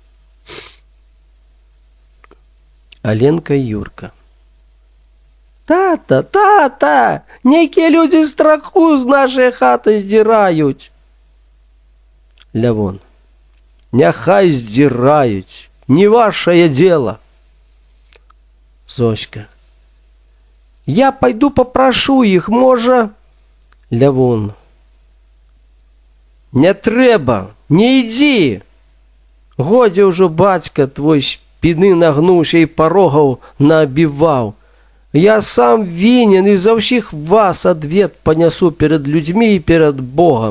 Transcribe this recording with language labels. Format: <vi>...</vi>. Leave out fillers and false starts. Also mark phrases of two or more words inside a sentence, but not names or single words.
<be>Аленка і Юрка. Тата, тата, нейкія людзі страху з нашай хаты здзіраюць. Лявон. Няхай здзіраюць, не вашае дело.</be> <ru>Зоська. Я пойду попрошу</ru> <be>іх, можа. Лявон. Не трэба, не ідзі. Годзе ўжо бацька твой спіны нагнуўся і парогаў наабіваў. Я сам вінен і за ўсіх вас адвет панясу перад людзьмі і перад Богам.</be>